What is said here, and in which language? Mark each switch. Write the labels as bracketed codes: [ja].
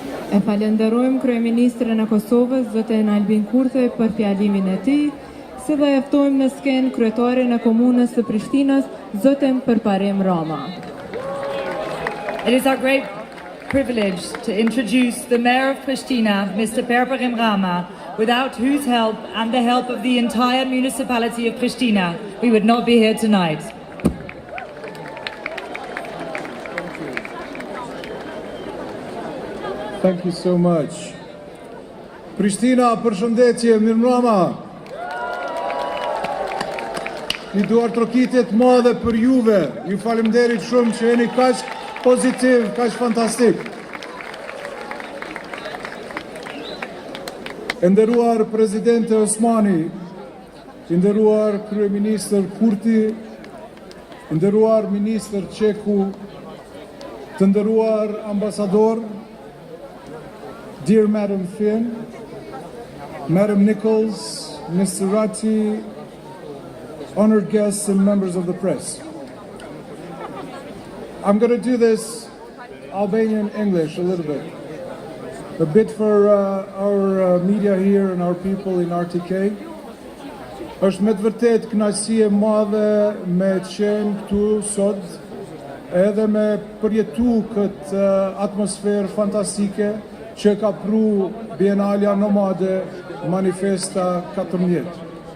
[sq] E falenderojmë Kryeministrin e Kosovës, zotin Albin Kurthi, për fjalimin e tij, si dhe e ftojmë në skenë kryetarin e komunës së Prishtinës, zotin Përparim Rama. [en] It is our great privilege to introduce the Mayor of Pristina, Mr. Përparim Rama, without whose help and the help of the entire municipality of Pristina, we would not be here tonight. Thank you so much. [sq] Pristina, përshëndetje, mirëmbrëma. Një duartrokitje të madhe për juve. Ju faleminderit shumë që jeni kaq pozitiv, kaq fantastik. E nderuar Presidente Osmani, i nderuar Kryeministër Kurti, i nderuar Ministër Qeku, të nderuar ambasador, [en] dear Madam Finn, Madam Nichols, Mr. Ratti, honored guests and members of the press. I'm going to do this Albanian English a little bit. A bit for our media here and our people in RTK. [sq] Është me të vërtet kënaqësi e madhe me qenë këtu sot, edhe me përjetu këtë atmosferë fantastike që ka pru Bienalja Nomade Manifesta 14.